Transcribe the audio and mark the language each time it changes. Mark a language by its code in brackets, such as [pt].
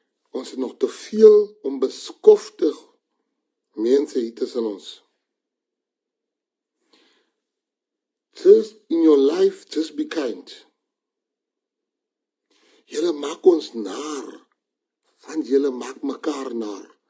[af] Ons het nog te veel onbeskofte mense hier tussen ons. [en] Just in your life, just be kind. [af] Julle maak ons naar, want julle maak mekaar naar.